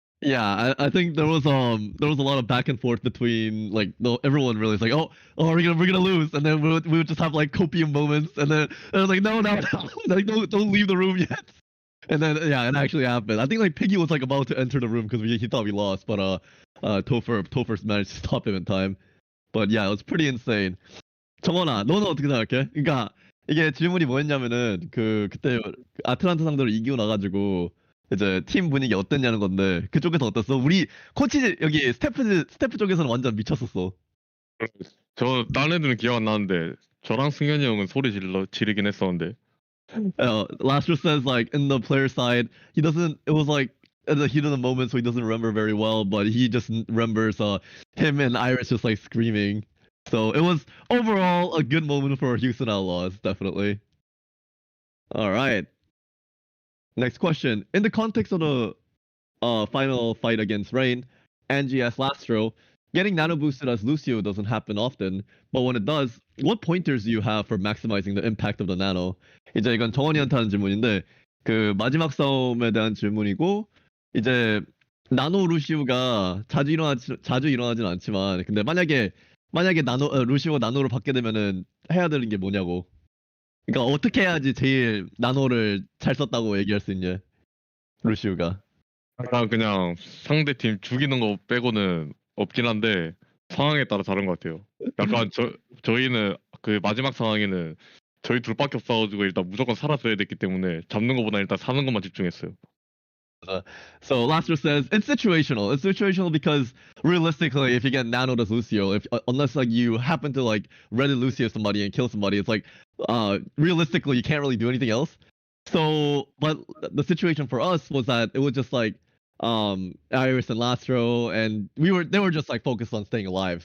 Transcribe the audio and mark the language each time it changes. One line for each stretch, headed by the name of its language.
English: Yeah, I think there was a lot of back and forth between everyone really is like, oh, we're gonna lose, and then we would just have like copium moments, and then it was like, no, like don't leave the room yet. And then yeah, it actually happened. I think like Piggy was like about to enter the room because he thought we lost, but Topher managed to stop him in time. But yeah, it was pretty insane.
Korean: 정원아, 너는 어떻게 생각해? 그러니까 이게 질문이 뭐였냐면은 그때 아틀란타 상대로 이기고 나가지고 이제 팀 분위기 어땠냐는 건데 그쪽에서 어땠어? 우리 코치 여기 스태프 쪽에서는 완전 미쳤었어. 저 다른 애들은 기억 안 나는데 저랑 승현이 형은 소리 지르긴 했었는데.
English: Lastro says like in the player side, he doesn't. It was like at the heat of the moment, so he doesn't remember very well, but he just remembers him and Iris just like screaming. So it was overall a good moment for Houston Outlaws, definitely. All right. Next question. In the context of the final fight against Rain, Angie asked Lastro, getting nano boosted as Lucio doesn't happen often, but when it does, what pointers do you have for maximizing the impact of the nano?
Korean: 이제 이건 정원이한테 하는 질문인데 그 마지막 싸움에 대한 질문이고 이제 나노 루시우가 자주 일어나진 않지만 근데 만약에 루시우가 나노로 받게 되면은 해야 되는 게 뭐냐고. 그러니까 어떻게 해야지 제일 나노를 잘 썼다고 얘기할 수 있냐? 루시우가. 그냥 상대 팀 죽이는 거 빼고는 없긴 한데 상황에 따라 다른 것 같아요. 약간 저희는 그 마지막 상황에는 저희 둘밖에 없어가지고 일단 무조건 살아줘야 됐기 때문에 잡는 것보다 일단 사는 것만 집중했어요.
English: So Lastro says it's situational. It's situational because realistically, if you get nanoed as Lucio, unless like you happen to like ready Lucio somebody and kill somebody, it's like realistically you can't really do anything else. So, but the situation for us was that it was just like Iris and Lastro, and they were just like focused on staying alive.